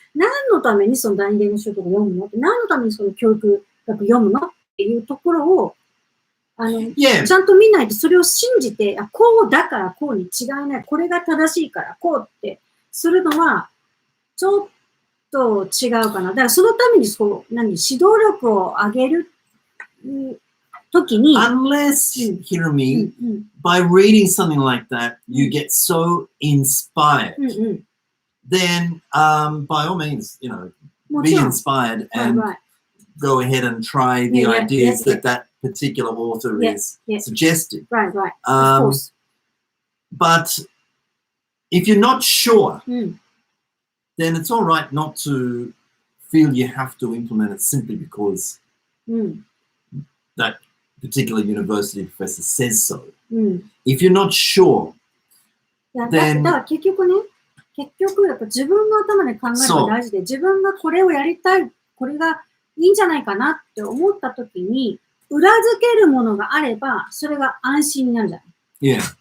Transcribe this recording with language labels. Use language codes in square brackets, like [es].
[ja] 何のためにその第二言語習得を読むのって、何のためにその教育学読むのっていうところを、ちゃんと見ないとそれを信じて、こうだからこうに違いない、これが正しいからこうってするのは、ちょっと違うかな。だからそのために指導力を上げる時に。 [en] Unless, Hirami, by reading something like that, you get so inspired, then by all means, be inspired and go ahead and try the ideas that particular author is suggesting. Right. Of course. But if you're not sure, then it's all right not to feel you have to implement it simply because that particular university professor says so. If you're not sure, then [ja] だから結局やっぱ自分の頭で考えるのが大事で、自分がこれをやりたい、これがいいんじゃないかなって思ったときに、裏付けるものがあれば、それが安心になるじゃない。 [en] Yeah.